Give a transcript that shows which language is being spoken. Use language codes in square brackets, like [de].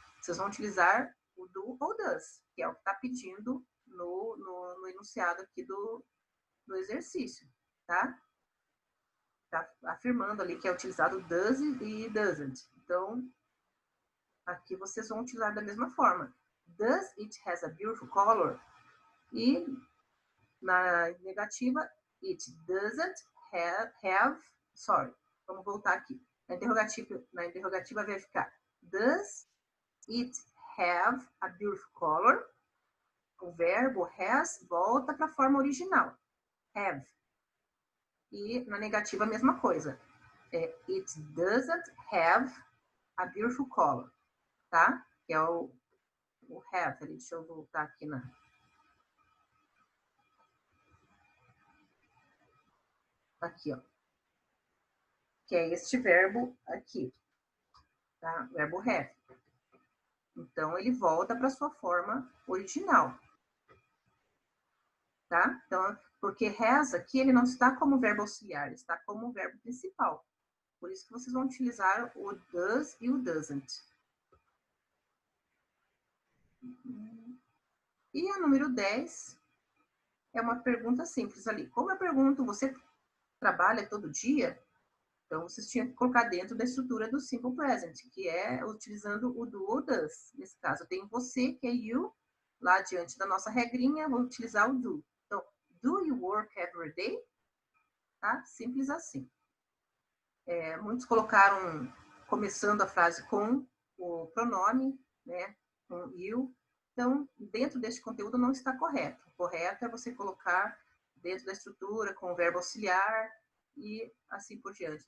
[pt] Vocês vão utilizar o do ou does, que é o que está pedindo no enunciado aqui do exercício, tá? Tá afirmando ali que é utilizado does e doesn't. Então, aqui vocês vão utilizar da mesma forma. [en] Does it has a beautiful color? [pt] E na negativa, [en] it doesn't have, sorry, [pt] vamos voltar aqui. Na interrogativa vai ficar [en] does it have a beautiful color? [pt] O verbo has volta para a forma original, have. E na negativa a mesma coisa. [en] It doesn't have a beautiful color, tá? [pt] Que é o have. Deixa eu voltar aqui na... Aqui, ó. Que é este verbo aqui, tá? Verbo have. Então, ele volta para sua forma original, tá? Então, porque has aqui, ele não está como verbo auxiliar, ele está como verbo principal. Por isso que vocês vão utilizar o does e o doesn't. E a número 10 é uma pergunta simples ali. Como eu pergunto, você trabalha todo dia? Então, vocês tinham que colocar dentro da estrutura do Simple Present, que é utilizando o do ou does. Nesse caso, eu tenho você, que é you. Lá diante da nossa regrinha, vou utilizar o do. [en] Então, do you work every day? [pt] Tá? Simples assim. Muitos colocaram, começando a frase com o pronome, né? Com you. Então, dentro deste conteúdo não está correto. O correto é você colocar dentro da estrutura com o verbo auxiliar e assim por diante.